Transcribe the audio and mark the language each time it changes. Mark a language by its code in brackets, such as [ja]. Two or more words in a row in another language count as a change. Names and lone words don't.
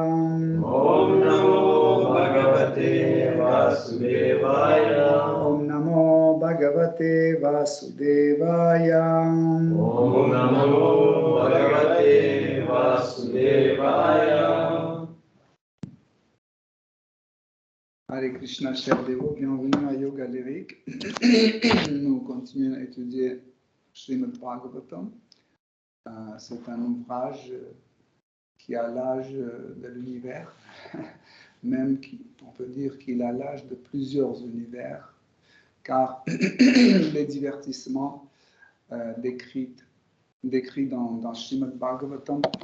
[sa] ॐ नमो भगवते वासुदेवाय ॐ नमो भगवते वासुदेवाय ॐ नमो भगवते वासुदेवाय. हरे कृष्ण, [fr] chers dévots, bienvenue à Yoga Lyrique. Nous continuons à étudier Srimad Bhagavatam. C'est un ouvrage qui a l'âge de l'univers, même on peut dire qu'il a l'âge de plusieurs univers, car les divertissements décrits dans Srimad Bhagavatam